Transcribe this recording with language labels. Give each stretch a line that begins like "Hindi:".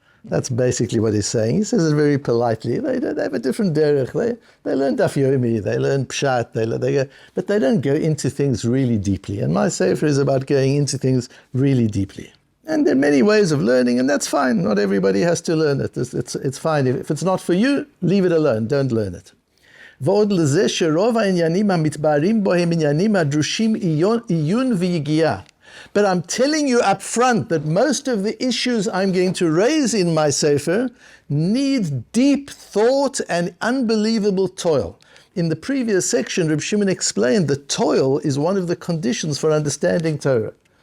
English: That's basically what he's saying. He says it very politely. They have a different derech. They learn Daf Yomi, they learn Pshat, but they don't go into things really deeply. And my sefer is about going into things really deeply. And there are many ways of learning, and that's fine. Not everybody has to learn it. It's fine. If it's not for you, leave it alone. Don't learn it.
Hebrew: ועוד לזה שרוב העניינים המתבהרים בו הם עניינים הדרושים עיון ויגיעה.
English: But I'm telling you up front that most of the issues I'm going to raise in my Sefer need deep thought and unbelievable toil. In the previous section, Reb Shimon explained that toil is one of the conditions for understanding Torah.